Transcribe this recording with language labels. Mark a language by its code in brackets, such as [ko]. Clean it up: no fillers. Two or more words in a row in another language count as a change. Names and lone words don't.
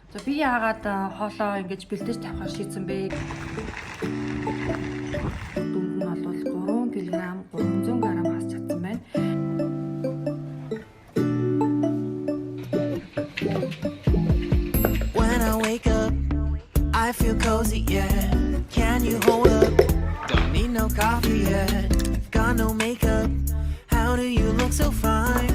[mn] За би яагаад хоолоо ингэж бэлдэж тавихаар шийдсэн бэ? Дүнд нь бол 3 кг 300 г хас чадсан байна. [en] When I wake up, I feel cozy, yeah. Can you hold up? Don't need no coffee yet. Got no makeup. How do you look so fine?